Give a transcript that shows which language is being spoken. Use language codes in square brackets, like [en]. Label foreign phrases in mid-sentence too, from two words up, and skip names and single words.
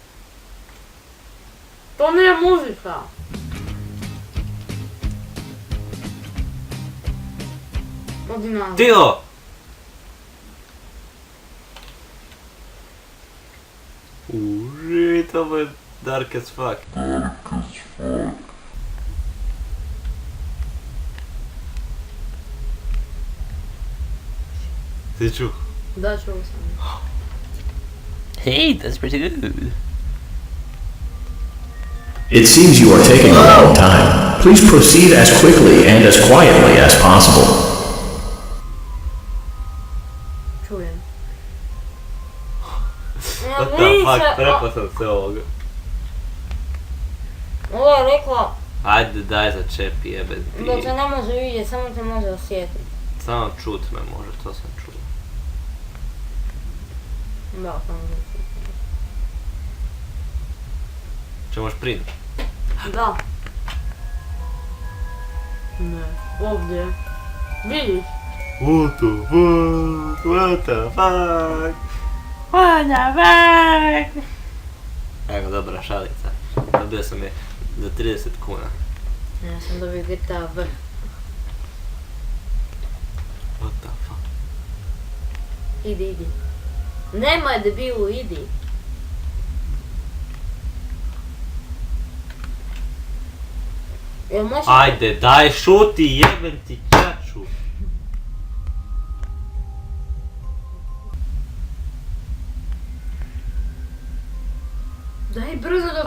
[hr] To nije muzika! Odi nazad. Tiho! Shit, ovo je [en] dark as fuck. [hr] Ti čuo? Da, čuo sam. [en] Hey, that's pretty good. It seems you are taking a long time. Please proceed as quickly and as quietly as possible. [hr] Čujem. [en] What the fuck, [hr] prepao sam se ovoga. Ovo je rekla Ajde, daj začepi, jebe ti. da te ne može vidjeti, samo te može osjetiti. Samo čut me može, to sam čuo. Da, samo me čuti. Čemoš prin? Da. Ne, ovdje. Vidiš? [en] What the fuck, what the fuck, what the fuck. [hr] Evo, dobra šalica. Dobio sam je za 30 kuna. Ja sam dobio GTA V. [en] What the fuck. [hr] Idi. Nemoj debilu, idi. Jel možeš... Ajde, daj šuti, jebem ti čaču. Daj brzo da...